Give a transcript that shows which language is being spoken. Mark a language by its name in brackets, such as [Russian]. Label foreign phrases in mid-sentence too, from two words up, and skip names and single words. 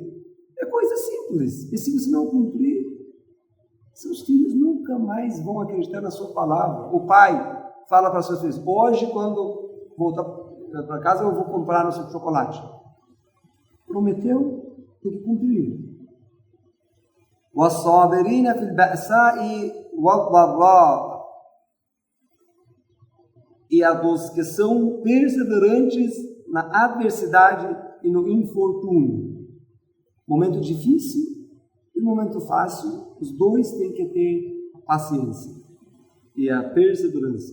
[Portuguese] É coisa simples. E se você não cumprir, seus filhos nunca mais vão acreditar na sua palavra. O pai fala para seus filhos: hoje, quando voltar para casa, eu vou comprar no seu chocolate. Prometeu, tem que cumprir. [Arabic] وَالصَّابِرِينَ فِي الْبَأْسَاءِ وَالضَّرَّاءِ, [Portuguese] e a dos que são perseverantes na adversidade e no infortúnio. Momento difícil e momento fácil, os dois têm que ter a paciência e a perseverança.